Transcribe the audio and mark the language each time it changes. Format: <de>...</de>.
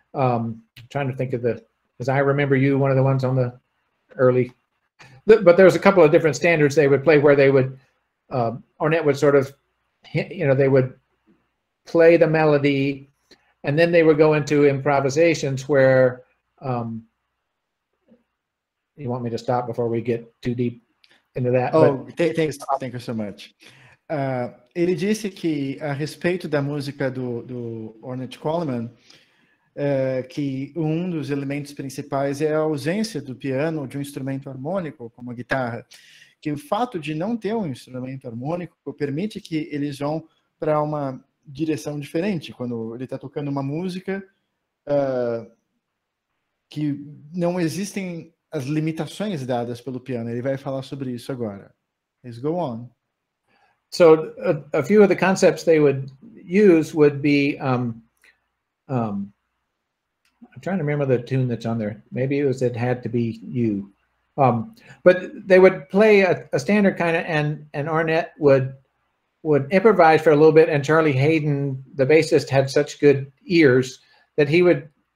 <en>Trying to think of as I Remember You, one of the ones on the early, but there was a couple of different standards they would play where they would, Ornette would sort of, they would play the melody, and then they would go into improvisations where, you want me to stop before we get too deep into that? Thank you so much.</en> <pt>Ele disse que, a respeito da música do Ornette Coleman, que um dos elementos principais é a ausência do piano ou de um instrumento harmônico, como a guitarra, que o fato de não ter um instrumento harmônico permite que eles vão para uma direção diferente. Quando ele está tocando uma música que não existem as limitações dadas pelo piano. Ele vai falar sobre isso agora.</pt> <en>Let's go on. So a few of the concepts they would use would be, I'm trying to remember the tune that's on there. Maybe It Had to Be You. But they would play a standard kind of, and Ornette would improvise for a little bit, and Charlie Hayden, the bassist, had such good ears that he would,</en>